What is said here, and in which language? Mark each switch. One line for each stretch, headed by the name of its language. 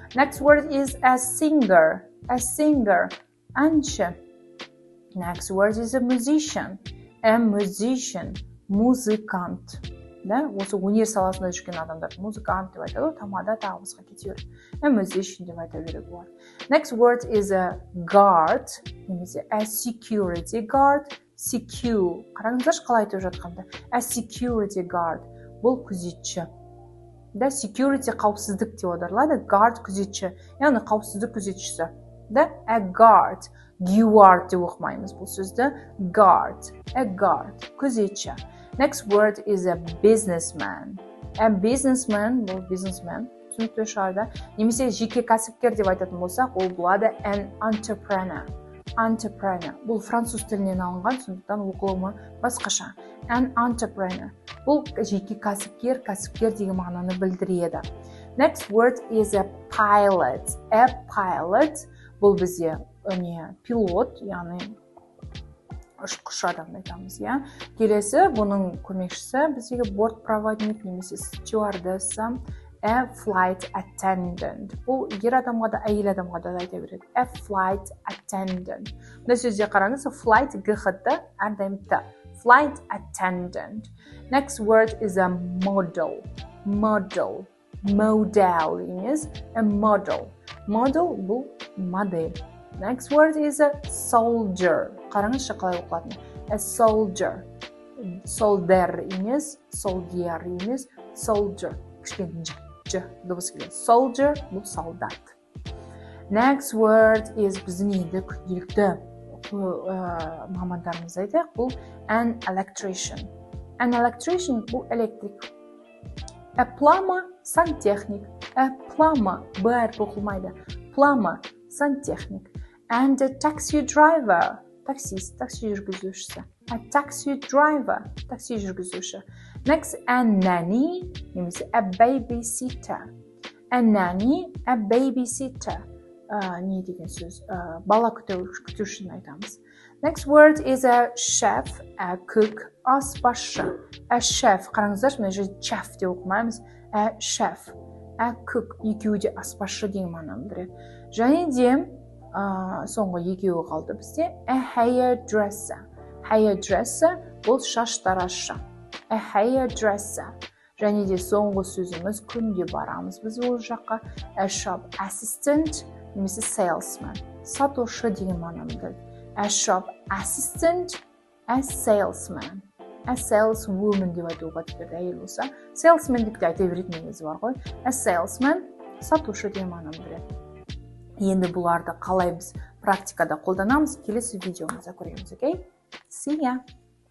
English: Next word is a singer. Әнші. Next word is a musician.
Kazakh: Музыкант. Осы өнер саласында жүрген адамдар музыкант деп айтады, тамада тағымызға кете береді. A musician деп айта береді болады.
English: Next word is a guard, немесе a security guard.
Kazakh: Secure. Қараңыздаршы қалай айтып жатқанда.
English: A security guard.
Kazakh: Бұл күзетші. да, security қауіпсіздік деп аударылады, guard күзетші, яғни қауіпсіздік күзетшісі, да, a guard, guard деп оқымаймыз бұл сөзді, guard, a guard, күзетші.
English: Next word is a businessman.
Kazakh: A businessman, бұл businessman, түсінікті шығар, немесе жеке кәсіпкер деп айтатын болсақ, ол болады
English: an entrepreneur. Entrepreneur.
Kazakh: Бұл француз тілінен алынған, сондықтан оқылымы басқаша.
English: An entrepreneur.
Kazakh: Бұл жеке кәсіпкер, кәсіпкер деген мағынаны білдіреді.
English: Next word is a pilot. A pilot.
Kazakh: Бұл бізде пилот, яғни ұшқыш адамды айтамыз, иә. Келесі, бұның көмекшісі біздегі бортпроводник немесе стюардесса.
English: A flight attendant.
Kazakh: Бұл ер адамға да, әйел адамға да айта береді.
English: A flight attendant.
Kazakh: Бұл сөзде қараңыз, flight гхт, әрдайым т.
English: Flight attendant. Next word is a model. Model. Model емес, a model.
Kazakh: Model бұл модель.
English: Next word is a soldier.
Kazakh: Қараңызшы қалай оқылатын.
English: A soldier. Soldier емес, soldier емес, soldier.
Kazakh: Кішкене дыбыс келеді. Soldier бұл солдат.
English: Next word is
Kazakh: біздің енді күнделікті мамандарымыз айтайық, бұл
English: an electrician.
Kazakh: An electrician бұл электрик.
English: A plumber сантехник.
Kazakh: A plumber бәрі оқылмайды. Plumber сантехник.
English: And a taxi driver
Kazakh: таксист, такси жүргізушісі.
English: A taxi driver
Kazakh: такси жүргізуші.
English: Next, a nanny немесе a babysitter. A nanny, a babysitter.
Kazakh: Не деген сөз? Бала күтушіні айтамыз.
English: Next word is a chef, a cook, аспазшы.
Kazakh: A chef, қараңыздаршы, мен жерде chef деп оқымаймыз.
English: A chef, a cook,
Kazakh: екеуі де аспазшы деген мағынаны білдіреді. Және де соңғы екеуі қалды бізде.
English: A hairdresser.
Kazakh: Hairdresser бұл шаш таразшы.
English: A hairdresser.
Kazakh: Және де соңғы сөзіміз күнде барамыз біз ол жаққа.
English: A shop assistant немесе salesman.
Kazakh: Сатушы деген мағынаны білдіреді.
English: A shop assistant, a salesman.
Kazakh: A saleswoman деп айтуға тіпті әйел болса. Salesman деп те айта беретін негізі бар ғой. A salesman, сатушы деген мағынаны білдіреді. Енді бұларды қалай біз практикада қолданамыз, келесі видеомызда көреміз, окей?
English: See ya!